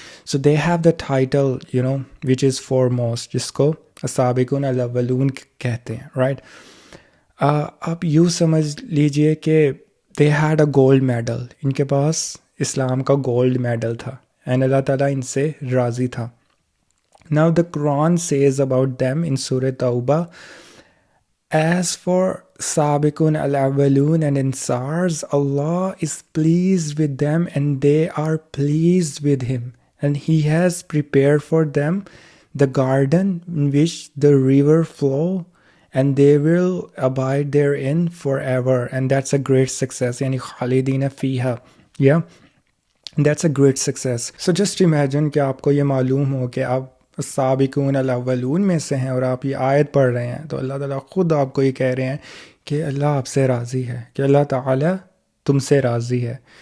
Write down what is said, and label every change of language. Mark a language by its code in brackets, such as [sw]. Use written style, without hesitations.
[en] So they have the title, which is foremost, [ur] جس کو Sabiqun al-Awwalun کہتے ہیں, [en] right? [ur] اب یوں سمجھ لیجئے کہ [en] they had a gold medal. [ur] ان کے پاس اسلام کا گولڈ میڈل تھا, and اللہ تعالیٰ ان سے راضی تھا. [en] Now the Quran says about them in Surah Tawbah, as for Sabiqun al-Awwalun and Ansars, Allah is pleased with them and they are pleased with him, and he has prepared for them the garden in which the river flow, and they will abide therein forever, and that's a great success. Yani [ar] khalidina fiha, [en] yeah, that's a great success. So just imagine [ur] کہ آپ کو یہ معلوم ہو کہ آپ السابقون الاولون میں سے ہیں اور آپ یہ آیت پڑھ رہے ہیں, تو اللہ تعالیٰ خود آپ کو یہ کہہ رہے ہیں کہ اللہ آپ سے راضی ہے, کہ اللہ تعالیٰ تم سے راضی ہے.